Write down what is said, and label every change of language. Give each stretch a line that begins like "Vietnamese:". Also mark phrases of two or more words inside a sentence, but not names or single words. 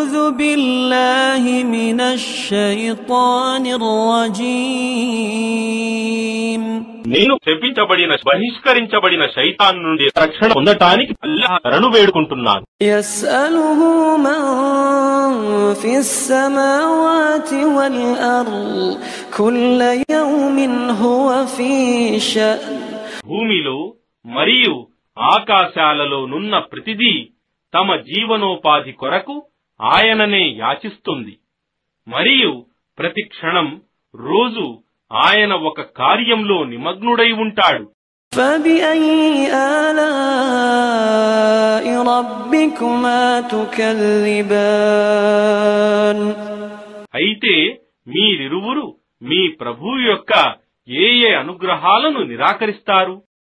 Arabic: بالله من الشيطان الرجيم
Telugu: నేను శపించబడిన బహిష్కరించబడిన శైతాన్ నుండి రక్షణ పొందటానికి అల్లాహ్ను వేడుకుంటున్నాను.
Arabic: يسأله من في السماوات والأرض كل يوم هو في شأن
Telugu: భూమిలో మరియు ఆకాశాలలో నున్న ప్రతిదీ తమ జీవనోపాధి కొరకు ఆయననే యాచిస్తుంది మరియు ప్రతి క్షణం రోజు ఆయన ఒక కార్యంలో నిమగ్నుడై ఉంటాడు.
Arabic: فبأي آلاء ربكما تكذبان
Telugu: అయితే మీరిరువురు మీ ప్రభువు యొక్క ఏ అనుగ్రహాలను నిరాకరిస్తారు?